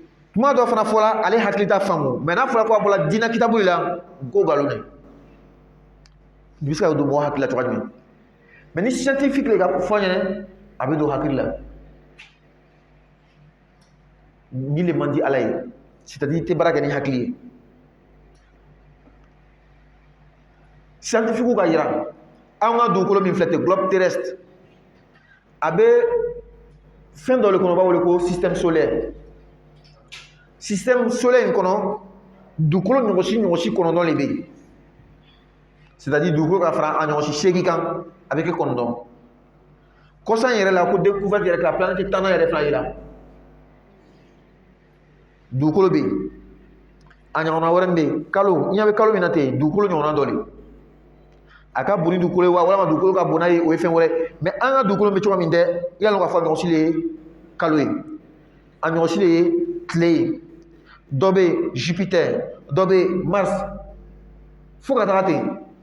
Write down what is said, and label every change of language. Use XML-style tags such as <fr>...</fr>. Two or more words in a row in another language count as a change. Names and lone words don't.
<bm>tuma dɔ fana fɔla ale hakili t'a faamu mais n'a fɔra ko a bɔra diinɛ kitabu de la ko nkalon dɛ i bɛ se ka don mɔgɔ hakili la cogoya jumɛn mais ni scientifique le ka fɔ ɲɛnɛ a bɛ don hakili la ni le man di ala ye c'est-à-dire i tɛ baara kɛ ni hakili ye scientifique ka yira an ka dugukolo min filɛ ten</bm> <fr>globe terrestre</fr> <bm>a bɛ fɛn dɔ le kɔnɔ u b'a wele ko</bm> <fr>système solaire système solaire</fr> <bm>in kɔnɔ dugukolo ɲɔgɔnsi kɔnɔntɔn de bɛ yen c'est-à-dire dugukolo ka fara a ɲɔgɔnsi 8 kan a bɛ kɛ 9 kɔsan yɛrɛ la ko découverte yɛrɛ ka planète 10 yɛrɛ fana yira dugukolo bɛ yen a ɲɔgɔnna wɛrɛ min bɛ yen kalo i ɲɛ bɛ kalo min na ten dugukolo ɲɔgɔnna dɔ de a ka bon ni dugukolo ye wa walama dugukolo ka bon n'a ye o ye fɛn wɛrɛ mais an ka dugukolo bɛ cogo min tɛ i y'a dɔn k'a fɔ a ɲɔgɔnsi de ye kalo ye a ɲɔgɔnsi de ye tile ye dɔ bɛ yen Jupiter dɔ bɛ yen Mars fo ka taga ten</bm>